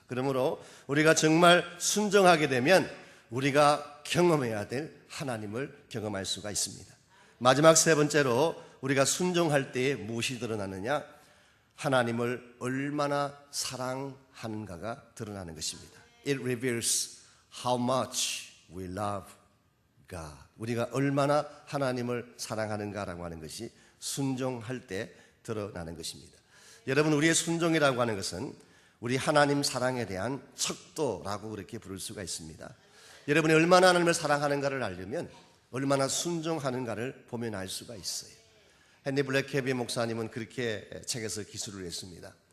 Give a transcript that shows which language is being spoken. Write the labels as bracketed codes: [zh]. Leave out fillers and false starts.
[ko] 그러므로 우리가 정말 순종하게 되면 우리가 경험해야 될 하나님을 경험할 수가 있습니다. 마지막 세 번째로 우리가 순종할 때에 무엇이 드러나느냐? 하나님을 얼마나 사랑하는가가 드러나는 것입니다. [en] It reveals how much we love God. [ko] 우리가 얼마나 하나님을 사랑하는가라고 하는 것이 순종할 때 드러나는 것입니다. 여러분, 우리의 순종이라고 하는 것은 우리 하나님 사랑에 대한 척도라고 그렇게 부를 수가 있습니다. 여러분이 얼마나 하나님을 사랑하는가를 알려면 얼마나 순종하는가를 보면 알 수가 있어요. 헨리 블랙캐비 목사님은 그렇게 책에서 기술을 했습니다.